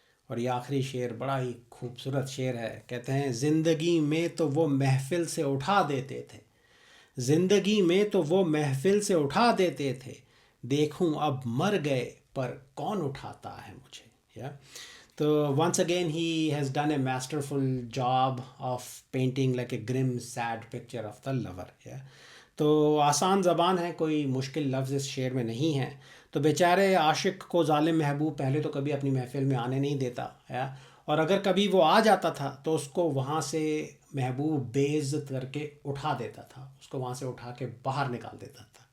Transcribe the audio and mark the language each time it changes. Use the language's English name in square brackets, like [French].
[Hindi] और ये आखिरी शेर बड़ा ही खूबसूरत शेर है। कहते हैं ज़िंदगी में तो वो महफिल से उठा देते थे, ज़िंदगी में तो वो महफिल से उठा देते थे, देखूं अब मर गए पर कौन उठाता है मुझे। [English] या तो once again he has done a masterful job of painting like a grim sad picture of the lover। [Hindi] या तो आसान ज़बान है, कोई मुश्किल लफ्ज़ इस शेर में नहीं है। तो बेचारे आशिक को जालिम महबूब पहले तो कभी अपनी महफिल में आने नहीं देता, या और अगर कभी वो आ जाता था तो उसको वहाँ से महबूब बेइज्जत करके उठा देता था, उसको वहाँ से उठा के बाहर निकाल देता था।